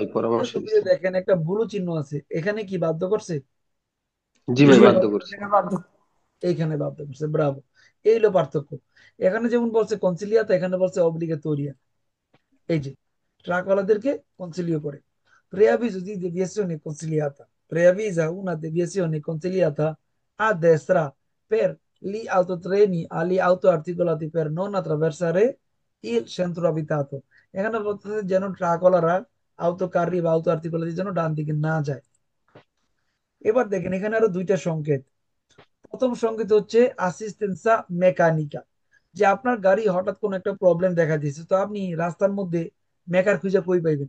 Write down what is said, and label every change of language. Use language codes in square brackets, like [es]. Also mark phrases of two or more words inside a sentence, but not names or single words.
[bn] দ্বিতীয় পরামর্শ ছবিতে দিচ্ছে। দেখেন একটা ব্লু চিহ্ন আছে, এখানে কি বাধ্য করছে? জি জি ভাই, ভাই। বাধ্য করছে। এইখানে বাধ্য করছে, ব্রাভো। এই হলো পার্থক্য। এখানে যেমন বলছে কনসিলিয়াতা, এখানে বলছে অব্লিগাটোরিয়া। এই যে ট্রাকওয়ালাদেরকে কনসিলিও করে। [it] Preavviso di deviazione consigliata. Preavvisa una deviazione consigliata a destra per gli autotreni agli auto articolati per non attraversare il centro abitato. [bn] এখানে বলতেছে যেন ট্রাকওয়ালারা [it] auto carri [bn] বা [it] auto articolari [bn] যেন ডান দিকে না যায়। এবার দেখেন এখানে আরো দুইটা সংকেত। প্রথম সংকেত হচ্ছে [it] assistenza meccanica, [bn] যে আপনার গাড়ি হঠাৎ কোনো একটা প্রবলেম দেখা দিয়েছে, তো আপনি রাস্তার মধ্যে মেকার খুঁজে কই পাইবেন?